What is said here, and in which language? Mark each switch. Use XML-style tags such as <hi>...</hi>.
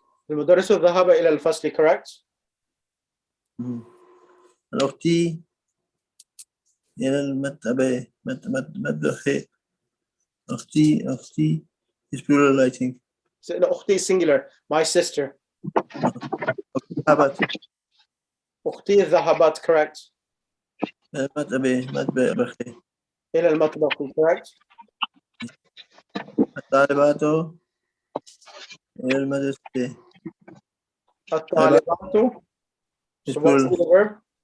<ar>المدرس ذهب إلى الفصل. Correct. الأختي إلى المكتبة مدرسة.</ar> <en>أختي is plural, I think. So, no, أختي is singular. My sister.</en> <ar>ذهبت أختي ذهبت, correct. مطبخ. إلى المطبخ, correct. الطالبات إلى المدرسة.</ar> <en>الطالبات. So what should be the verb?</en>